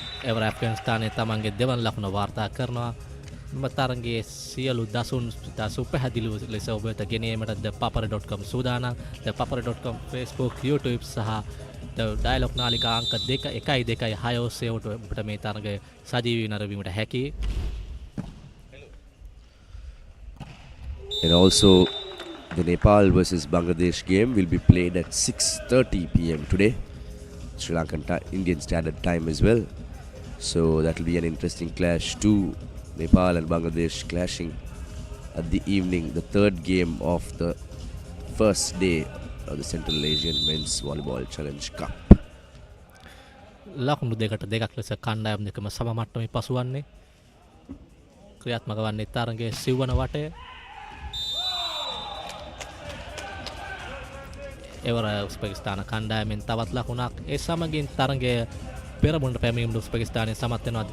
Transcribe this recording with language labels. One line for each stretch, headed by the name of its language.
Sinhala: එවර ඇෆ්ගනිස්තානය තමන්ගේ දෙවන ලකුණ වාර්තා කරනවා. මෙම තරගයේ සියලු දසුන් සුපැහැදිලිව ලෙස ඔබ වෙත ගෙනීමට thepapara.com සූදානම්. thepapara.com Facebook, YouTube සහ ඩයලොග් නාලිකා අංක 126 ඔස්සේ ඔබට මේ තරගය සජීවී නරඹීමට හැකියි.
English: And also, the Nepal versus Bangladesh game will be played at 6:30 p.m. today, Sri Lankan Indian Standard Time as well. So that will be an interesting clash too. Nepal and Bangladesh clashing at the evening, the third game of the first day of the Central Asian Men's Volleyball Challenge Cup.
Sinhala: ලකුණු දෙකට දෙකක් ලෙස කණ්ඩායම් දෙකම සම මට්ටමේ පසුවන්නේ. ක්‍රියාත්මක වන්නේ තරගයේ සිව්වන වටය. එවර උස්බෙකිස්තාන කණ්ඩායමෙන් තවත් ලකුණක්. ඒ සමගින් තරගය පෙරමුණට පැමිණීමට උස්බෙකිස්තානය සමත් වෙනවා.